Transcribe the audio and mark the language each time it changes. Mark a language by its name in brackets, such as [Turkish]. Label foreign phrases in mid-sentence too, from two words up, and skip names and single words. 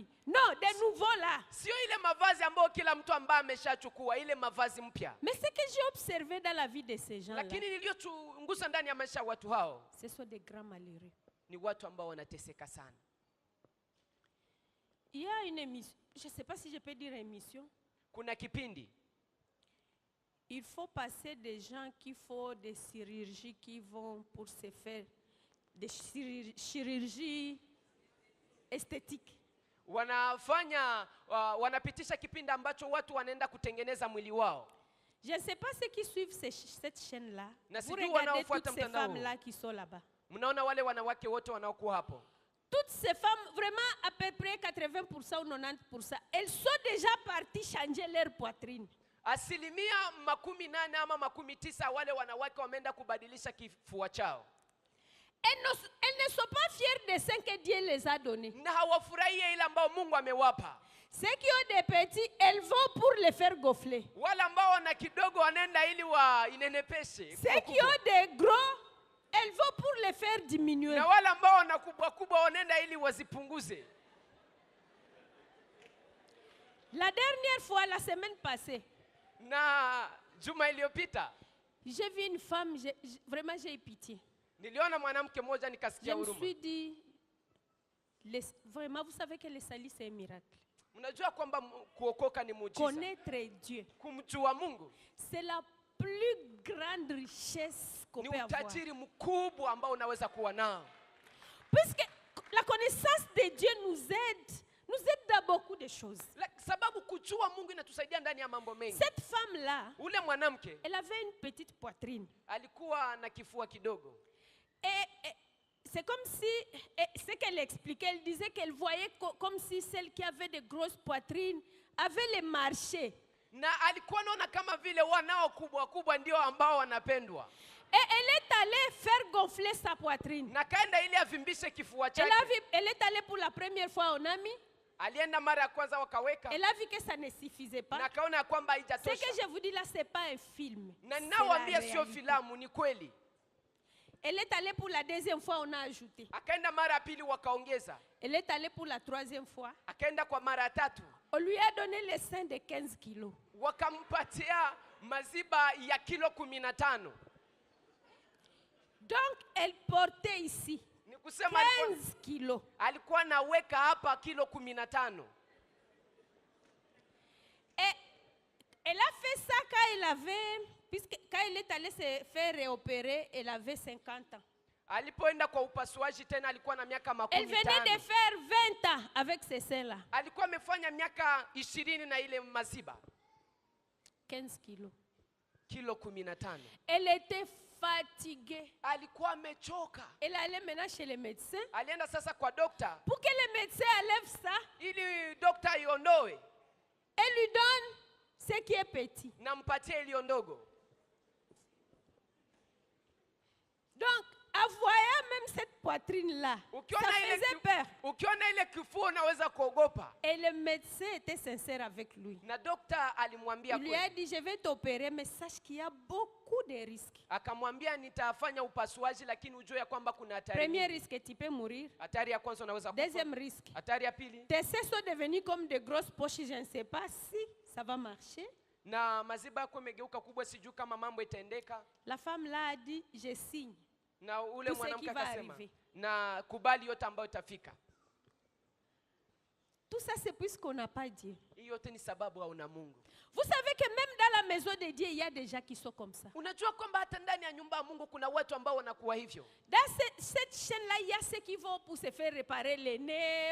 [French] Non, des nouveaux là. [Swahili] Sio ile mavazi ambayo kila mtu ambaye ameshachukua, ile mavazi mpya. [French] Mais ce que j'ai observé dans la vie de ces gens-là, [Swahili] Lakini niliyochunguza ndani ya maisha ya watu hao [French] ce sont des grands malheureux. [Swahili] ni watu ambao wanateseka sana. [French] Il y a une émission, je ne sais pas si je peux dire émission. [Swahili] Kuna kipindi [French] Il faut passer des gens qui font des chirurgies, qui vont pour se faire des chirurgies esthétiques. [Swahili] wanapitisha kipindi ambacho watu wanaenda kutengeneza mwili wao. [French] Je ne sais pas ceux qui suivent cette chaîne-là. [Swahili] Na [French] Vous [Swahili] sijui [French] regardez [Swahili] wanaofuata [French] toutes ces [Swahili] mtandao. [French] femmes-là qui sont là-bas. [Swahili] Mnaona wale wanawake wote wanaokuwa hapo, [French] Toutes ces femmes, vraiment à peu près 80% ou 90%, elles sont déjà parties changer leur poitrine. [Swahili] asilimia 80 ama 90 wale wanawake wameenda kubadilisha kifua chao, [French] Elles ne sont pas fières de ce que Dieu les a donnés. [Swahili] na hawafurahie ile ambao Mungu amewapa. [French] Ceux qui ont des petits, elles vont pour les faire gonfler. [Swahili] Wale ambao wana kidogo wanaenda ili inenepeshe. [French] Ceux qui ont des gros, elles vont pour les faire diminuer. [Swahili] Na wale ambao wana kubwa kubwa wanaenda ili wazipunguze. [French] La dernière fois, la semaine passée, [Swahili] Na juma iliyopita [French] j'ai vu une femme, vraiment j'ai eu pitié. [Swahili] niliona mwanamke mmoja [French] Je [Swahili] nikasikia [French] me [Swahili] huruma. [French] suis dit, vraiment, vous savez que le salut, c'est un miracle. [Swahili] Unajua kwamba kuokoka ni muujiza. [French] Connaître Dieu, [Swahili] Kumjua Mungu [French] c'est la plus grande richesse qu'on [Swahili] ni [French] peut avoir. [Swahili] utajiri mkubwa ambao unaweza kuwa nao. [French] Puisque la connaissance de Dieu nous aide dans beaucoup de choses. [Swahili] Sababu kujua Mungu inatusaidia ndani ya mambo mengi. [French] Cette femme-là, [Swahili] Ule mwanamke [French] elle avait une petite poitrine. [Swahili] alikuwa na kifua kidogo. [French] Et c'est comme si, ce qu'elle expliquait, elle disait qu'elle voyait comme si celle qui avait de grosses poitrines avait les marchés. [Swahili] Na alikuwa anaona kama vile wanao kubwa kubwa ndio ambao wanapendwa. [French] Et elle est allée faire gonfler sa poitrine. [Swahili] Na kaenda ili avimbishe kifua chake. [French] Elle est allée pour la première fois au Nami. [Swahili] Alienda mara ya kwanza wakaweka. [French] Elle a vu que ça ne suffisait pas. [Swahili] Na kaona kwamba [French] Ce [Swahili] haijatosha. [French] que je vous dis là, c'est pas un film. [Swahili] Na ninawaambia sio filamu, ni kweli. [French] Elle est allée pour la deuxième fois, on a ajouté. [Swahili] Akaenda mara ya pili wakaongeza. [French] Elle est allée pour la troisième fois. [Swahili] Akaenda kwa mara ya tatu. [French] On lui a donné les seins de 15 kilos. [Swahili] Wakampatia maziba ya kilo 15. [French] Donc, elle portait ici [Swahili] Ni kusema [French] 15 kilos. [Swahili] alikuwa naweka hapa kilo 15. [French] Et elle a fait ça quand elle avait, quand elle est allée se faire réopérer, elle avait 50 ans. [Swahili] Alipoenda kwa upasuaji tena alikuwa na miaka Elle venait de 15. [French] faire 20 ans avec ces seins-là. [Swahili] Alikuwa amefanya miaka 20 na ile maziba. [French] 15 kilos. [Swahili] Kilo 15. [French] Elle était fatiguée. [Swahili] Alikuwa amechoka. [French] Elle allait maintenant chez le médecin. [Swahili] Alienda sasa kwa dokta [French] Pour que le médecin enlève ça, [Swahili] ili dokta iondoe [French] elle lui donne ce qui est petit. [Swahili] na mpatie iliyo ndogo. [French] Donc, en voyant même cette poitrine-là, ça faisait peur. [Swahili] Ukiona ile kifua unaweza kuogopa. [French] Et le médecin était sincère avec lui. [Swahili] Na dokta alimwambia [French] Il lui a [Swahili] kweli. [French] dit, je vais t'opérer, mais sache qu'il y a beaucoup de risques. [Swahili] Akamwambia nitafanya upasuaji lakini ujue ya kwamba kuna hatari. [French] Premier risque, tu peux mourir. [Swahili] Hatari ya kwanza unaweza kufa. [French] Deuxième risque, [Swahili] Hatari ya pili, [French] tes seins sont devenus comme de grosses poches, je ne sais pas si ça va marcher. [Swahili] na maziba yako imegeuka kubwa, sijui kama mambo itaendeka. [French] La femme là a dit, je signe. [Swahili] Na ule [French] Tout ce [Swahili] mwanamke [French] qui va [Swahili] akasema [French] arriver. [Swahili] na kubali yote ambayo itafika. [French] Tout ça, c'est puisqu'on n'a pas Dieu. [Swahili] Hii yote ni sababu hauna Mungu. [French] Vous savez que même dans la maison de Dieu, il y a des gens qui sont comme ça. [Swahili] Unajua kwamba hata ndani ya nyumba ya Mungu kuna watu ambao wanakuwa hivyo. [French] Dans cette chaîne-là, il y a ceux qui vont pour se faire réparer les nez.